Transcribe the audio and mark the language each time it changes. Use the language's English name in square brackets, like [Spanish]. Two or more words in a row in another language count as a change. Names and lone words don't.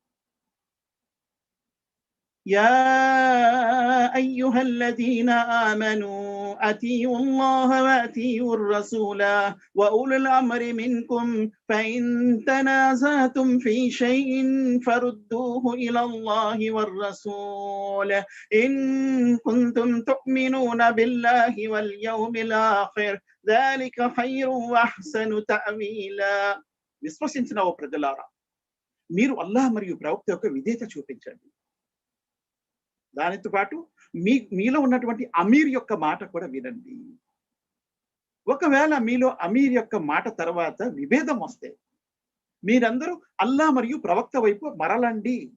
[Arabic] يا أيها الذين آمنوا أطيعوا الله وأطيعوا الرسول وأولي الأمر منكم فإن تنازعتم في شيء فردوه إلى الله والرسول إن كنتم تؤمنون بالله واليوم الآخر ذلك خير واحسن تأويلا. [Telugu] విశ్వసించిన ఓ ప్రజలారా, మీరు అల్లాహ్ మరియు ప్రవక్త యొక్క విధేయత చూపించండి. దానితో పాటు మీలో ఉన్నటువంటి అమీర్ యొక్క మాట కూడా వినండి. ఒకవేళ మీలో అమీర్ యొక్క మాట తర్వాత విభేదం వస్తే మీరందరూ అల్లాహ్ మరియు ప్రవక్త వైపు మరలండి.